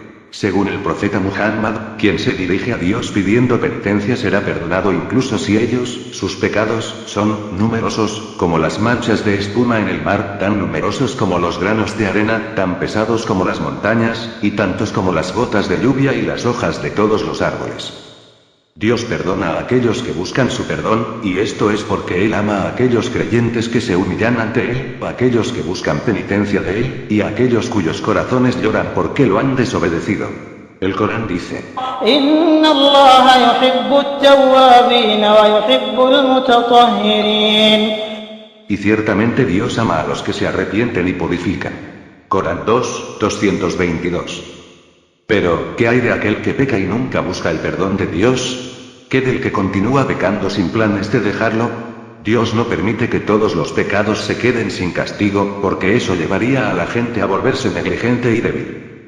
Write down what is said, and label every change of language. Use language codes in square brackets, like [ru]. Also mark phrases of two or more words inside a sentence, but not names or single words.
[es] Según el profeta Muhammad, quien se dirige a Dios pidiendo penitencia será perdonado incluso si sus pecados, son numerosos, como las manchas de espuma en el mar, tan numerosos como los granos de arena, tan pesados como las montañas, y tantos como las gotas de lluvia y las hojas de todos los árboles. Dios perdona a aquellos que buscan su perdón, y esto es porque Él ama a aquellos creyentes que se humillan ante Él, a aquellos que buscan penitencia de Él, y a aquellos cuyos corazones lloran porque lo han desobedecido. El Corán dice: [ar] إن الله يحب التوابين ويحب المتطهرين. [es] Y ciertamente Dios ama a los que se arrepienten y purifican. Corán 2:222. Pero, ¿qué hay de aquel que peca y nunca busca el perdón de Dios? ¿Qué del que continúa pecando sin planes de dejarlo? Dios no permite que todos los pecados se queden sin castigo, porque eso llevaría a la gente a volverse negligente y débil.